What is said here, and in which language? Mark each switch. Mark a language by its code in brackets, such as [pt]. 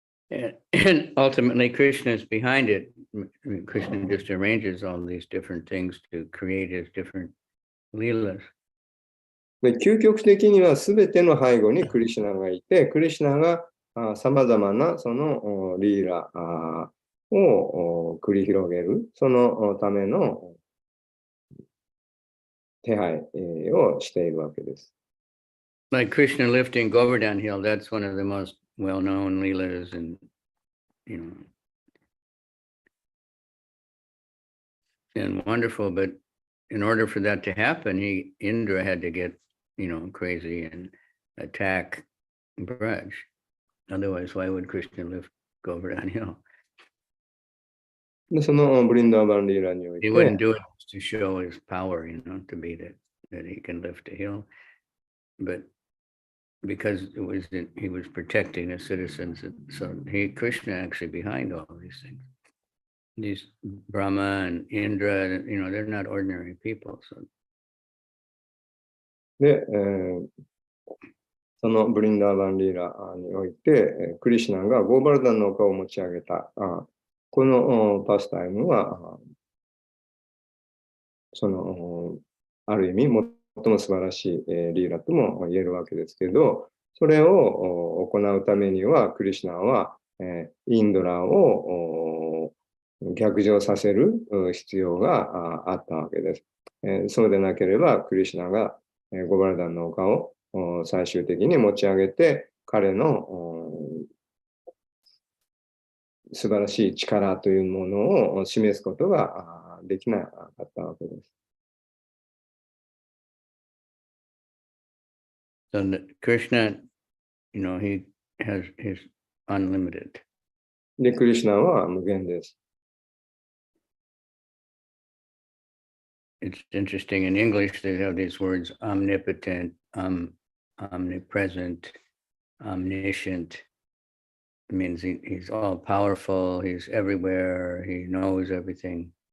[en] And ultimately, Krishna is behind it. Krishna just arranges all these different things to create his different leelas. [ja] で、究極的には全ての背後にクリシュナがいて、クリシュナがさまざまなそのリーラを繰り広げる、そのための手配をしているわけです。 [en] Like Krishna lifting Govardhan Hill, that's one of the most well-known leelas, and and wonderful. But in order for that to happen, Indra had to get crazy and attack Braj. Otherwise, why would Krishna lift Govardhan Hill? [ja] で、そのブリンダーバンリーラにおいて、 [en] He wouldn't do it to show his power, to be that he can lift a hill, but because he was protecting the citizens, so Krishna actually behind all these things. These Brahma and Indra, they're not ordinary people. So. [ja] で、そのブリンダーバンリーラにおいて、クリシュナがゴーバルダンの丘を持ち上げた、このパスタイムは、ある意味も素晴らしいリーラとも言えるわけですけど、それを行うためには、クリシュナはインドラを逆上させる必要があったわけです。そうでなければ、クリシュナがゴバラダンの丘を最終的に持ち上げて、彼の素晴らしい力というものを示すことができなかったわけです。 [en] So Krishna, he has his unlimited. [ja] で、クリシュナは無限です。 [en] It's interesting in English, they have these words omnipotent, omnipresent, omniscient. It means he's all powerful, he's everywhere, he knows everything.